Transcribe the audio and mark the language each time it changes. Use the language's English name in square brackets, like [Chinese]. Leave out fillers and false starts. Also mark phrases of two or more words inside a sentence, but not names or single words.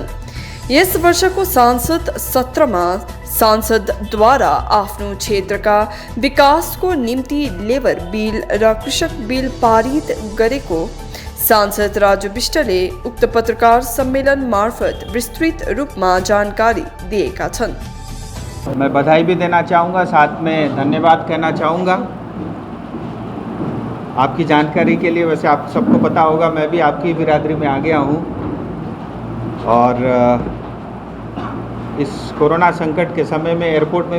[Nepali] यस वर्षको सांसद सत्रमा सांसदद्वारा आफ्नो क्षेत्रका विकासको निम्ति [English] labour bill [Nepali] र कृषक बिल पारित गरेको सांसद राजु विष्टले उक्त पत्रकार सम्मेलन मार्फत विस्तृत रूपमा जानकारी दिएका छन्। [Hindi] मैं बधाई भी देना चाहूँगा, साथ में धन्यवाद कहना चाहूँगा आपकी जानकारी के लिए। वैसे आप सबको पता होगा, मैं भी आपकी बिरादरी में आ गया हूँ और इस कोरोना संकट के समय में एयरपोर्ट में